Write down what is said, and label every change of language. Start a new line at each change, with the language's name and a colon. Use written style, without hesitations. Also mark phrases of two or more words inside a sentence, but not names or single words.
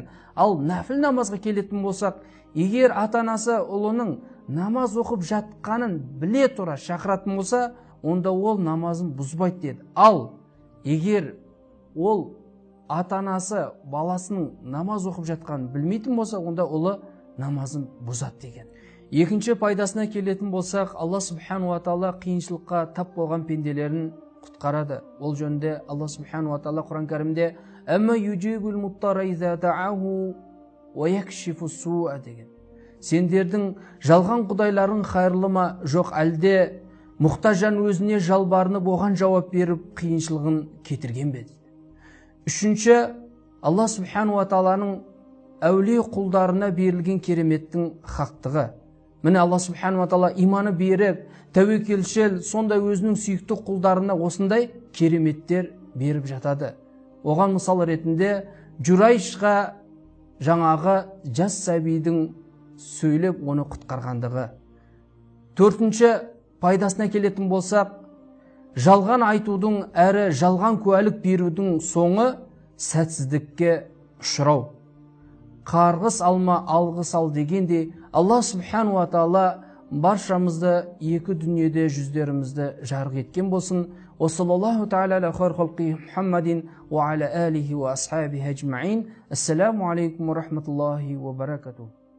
Kazakh: Ал нәфіл намазға келетін болсақ, егер ата-анасы ұлының намаз оқып жатқанын біле тұра шақыратын болса, онда ол намазын бұзбайды деді. Ал егер ол ата-анасы баласының намаз оқып жатқанын білмейтін болса, онда ұлы намазын бұзады деген. Екінші пайдасына келетін болсақ, Алла
Arabic: سبحانه وتعالى
Kazakh: қиыншылыққа тап болған пенделерін құтқарады. Ол жөнінде Алла
Arabic: سبحانه وتعالى
Kazakh: Құран кәрімде
Arabic: "أمن يجيب المضطر إذا دعاه ويكشف السوء"
Kazakh: деген. Сендердің жалған құдайларың хайырлы ма, жоқ әлде мұқтаж жан өзіне жалбарынып оған жауап беріп қиыншылығын кетірген бе? Үшінші, Алла
Arabic: سبحانه وتعالى
Kazakh: әулие құлдарына берілген кереметтің хақтығы. Міне Алла
Arabic: سبحانه وتعالى
Kazakh: иманы беріп, тәуекелшіл, сондай өзінің сүйікті құлдарына осындай кереметтер беріп жатады. Оған мысал ретінде Журайшқа жаңағы жас сәбидің сөйлеп оны құтқарғандығы. Төртінші пайдасына келетін болсақ, жалған айтудың әрі жалған куәлік берудің соңы сәтсіздікке ұшырау. Қарғыс алма, алғыс ал дегенде, Алла
Arabic: سبحانه وتعالى
Kazakh: баршамызды екі дүниеде жүздерімізді жарық еткен болсын.
Arabic: وصلى الله تعالى على خير خلقه محمد وعلى آله وأصحابه أجمعين. السلام عليكم ورحمة الله وبركاته.